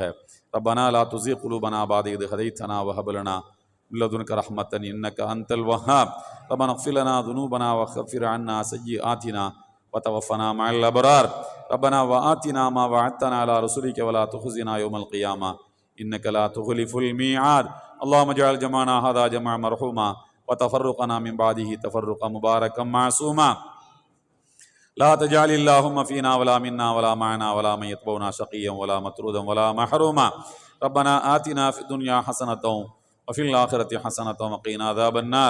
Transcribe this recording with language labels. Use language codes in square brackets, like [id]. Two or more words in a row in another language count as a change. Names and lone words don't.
[ar] ربنا لا تزغ قلوبنا بعد إذ هديتنا وهب لنا من لدنك رحمة إنك أنت الوهاب. ربنا اغفر لنا ذنوبنا وكفر عنا سيئاتنا وتوفنا مع الأبرار. ربنا وآتنا ما وعدتنا على رسلك ولا تخزنا يوم القيامة إنك لا تخلف الميعاد. اللهم اجعل جمعنا هذا جمعا مرحوما وتفرقنا من بعده تفرقا مباركا معصوما. لا تجعل اللهم فينا ولا منا ولا معنا ولا من يتبعنا شقيا ولا مطرودا ولا محروما. ربنا آتنا في الدنيا حسنة وفي الآخرة حسنة وقنا عذاب النار.